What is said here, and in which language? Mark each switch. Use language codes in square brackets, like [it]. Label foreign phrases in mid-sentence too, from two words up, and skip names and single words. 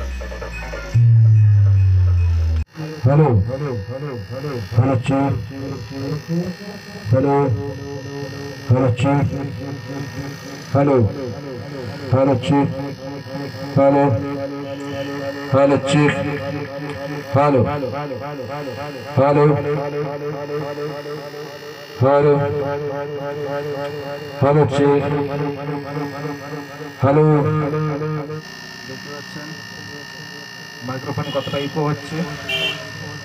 [en] hello hello hello hello hello check hello hello check hello hello check hello hello check hello hello hello hello check hello. [bn] দেখতে পাচ্ছেন মাইক্রোফোনে কতটা ইকো হচ্ছে।